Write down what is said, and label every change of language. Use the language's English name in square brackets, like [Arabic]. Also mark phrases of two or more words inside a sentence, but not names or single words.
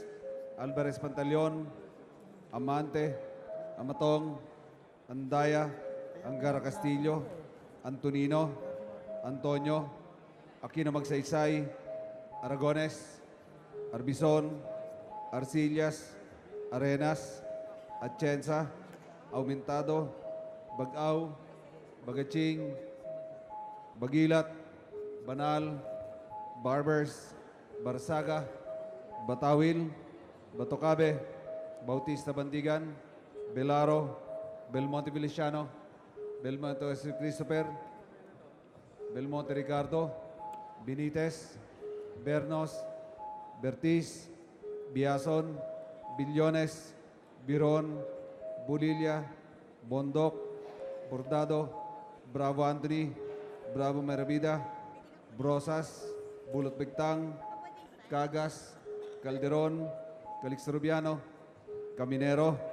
[English] Alvarez Pantaleon, Amante, Amatong, Andaya, Angara Castillo, Antonino, Antonio, Aquino Magsaysay, Aragones, Arbizon, Arcillas, Arenas, Atienza, Aumentado, Bagaw, Bagaching, Bagilat, Banal, Barbers, Barsaga, Batawil, Batocabe, Bautista Bandigan, Belaro, Belmonte Feliciano, Belmonte Christopher, Belmonte Ricardo, Benitez, Bernos, Bertiz, Biason, Billones, Biron, Bulilia, Bondok, Bordado, Bravo Anthony, Bravo Merabida, Brosas, Bulot Bigtang, Cagas, Calderon, Calixto Rubiano, Caminero,